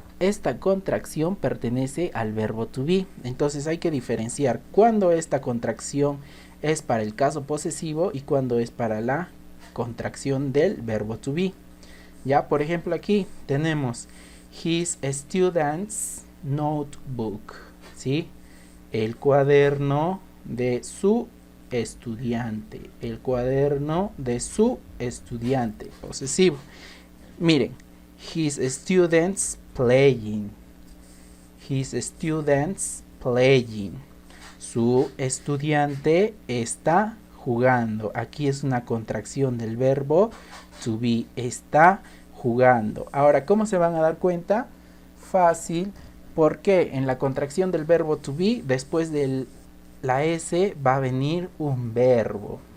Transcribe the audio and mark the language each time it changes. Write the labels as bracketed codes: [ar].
[es] Esta contracción pertenece al verbo to be. Entonces hay que diferenciar cuándo esta contracción es para el caso posesivo y cuándo es para la contracción del verbo to be. Ya, por ejemplo, aquí tenemos [en] his student's notebook, [es] ¿sí? El cuaderno de su estudiante. El cuaderno de su estudiante. Posesivo. [en] Miren, his students playing. His students playing. [es] Su estudiante está jugando. Aquí es una contracción del verbo to be. Está jugando. Ahora, ¿cómo se van a dar cuenta? Fácil, porque en la contracción del verbo to be, después de la S va a venir un verbo.